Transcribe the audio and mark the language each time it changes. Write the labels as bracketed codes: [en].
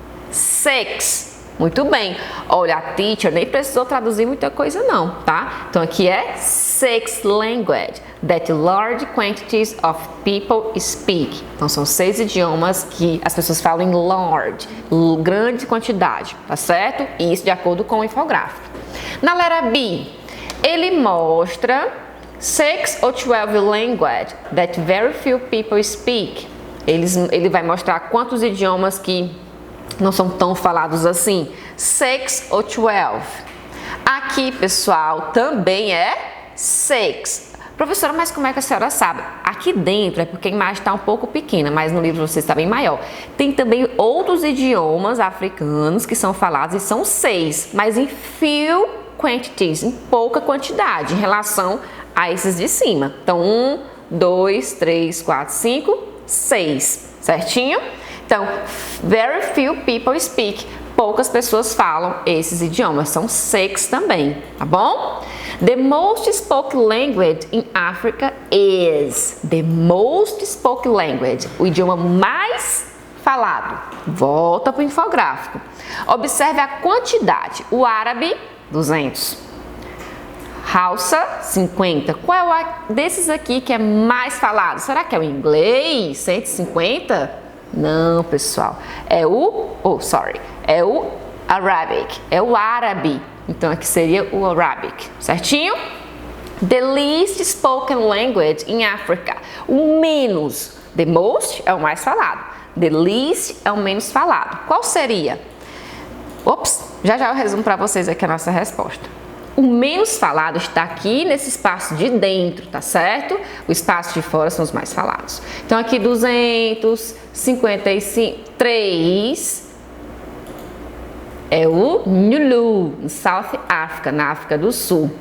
[pt] 6. Muito bem. Olha, a teacher nem precisou traduzir muita coisa não, tá? Então aqui é 6 [en] language that large quantities of people speak. [pt] Então são 6 idiomas que as pessoas falam em large, grande quantidade, tá certo? E isso de acordo com o infográfico. Na letra B, ele mostra 6 ou 12 [en] language that very few people speak. [pt] Ele vai mostrar quantos idiomas que não são tão falados assim. 6 ou 12. Aqui, pessoal, também é 6. Professora, mas como é que a senhora sabe? Aqui dentro é porque a imagem está um pouco pequena, mas no livro você está bem maior. Tem também outros idiomas africanos que são falados e são 6, mas em [en] few quantities, [pt] em pouca quantidade em relação a esses de cima. Então, 1, 2, 3, 4, 5, 6, certinho? Então, [en] very few people speak. [pt] Poucas pessoas falam esses idiomas, são 6 também, tá bom? [en] The most spoken language in Africa is. The most spoken language, [pt] o idioma mais falado. Volta para o infográfico. Observe a quantidade. O árabe, 200. Hausa, 50. Qual é o desses aqui que é mais falado? Será que é o inglês, 150? Não, pessoal. É o Arabic. É o árabe. Então, aqui seria o Arabic, certinho? [en] The least spoken language in Africa. [pt] O menos. [en] The most [pt] é o mais falado. [en] The least [pt] é o menos falado. Qual seria? Ops, já eu resumo para vocês aqui a nossa resposta. O menos falado está aqui nesse espaço de dentro, tá certo? O espaço de fora são os mais falados. Então, aqui 253 é o Nulu, em South Africa, na África do Sul.